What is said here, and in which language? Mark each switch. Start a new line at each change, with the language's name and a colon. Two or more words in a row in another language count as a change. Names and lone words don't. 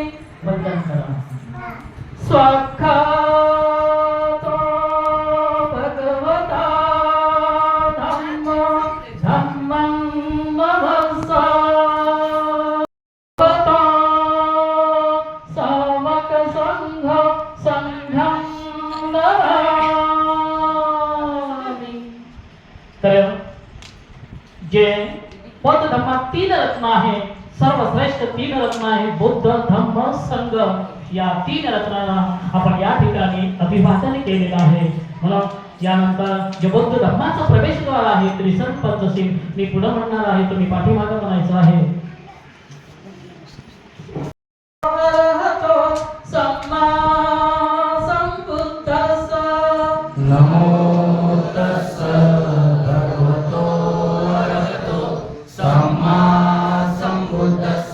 Marathi: वंदन करा.
Pali: स्वाख्यातो भगवता धम्मं नमस्सा
Marathi: तर जे बौद्ध धर्मात 3 रत्न आहे, सर्वश्रेष्ठ 3 रत्न आहे, बुद्ध धम्म संघ. या 3 रत्नांना आपण या ठिकाणी अभिवादन केलेलं आहे. म्हणून यानंतर जे बौद्ध धर्माचा प्रवेशद्वार आहे त्रिसंग पंचशील मी पुढे म्हणणार आहे, तुम्ही पाठीमागे म्हणायचं आहे.
Pali: नमो तस्स भगवतो अरहतो सम्मा सम्बुद्धस्स.